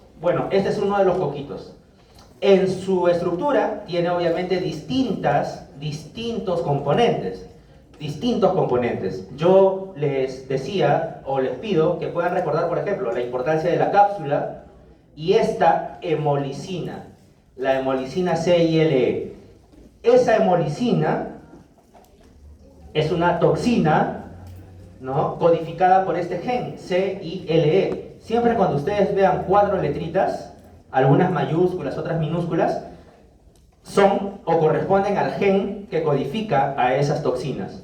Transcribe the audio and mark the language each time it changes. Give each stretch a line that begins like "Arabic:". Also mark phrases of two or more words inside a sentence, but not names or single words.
Spanish: Bueno, este es uno de los coquitos. En su estructura tiene obviamente distintos componentes. Yo les decía, o les pido, que puedan recordar, por ejemplo, la importancia de la cápsula y esta hemolicina, la hemolicina CILE. Esa hemolicina es una toxina, ¿no?, codificada por este gen, CILE. Siempre cuando ustedes vean 4 letritas, algunas mayúsculas, otras minúsculas, son o corresponden al gen que codifica a esas toxinas.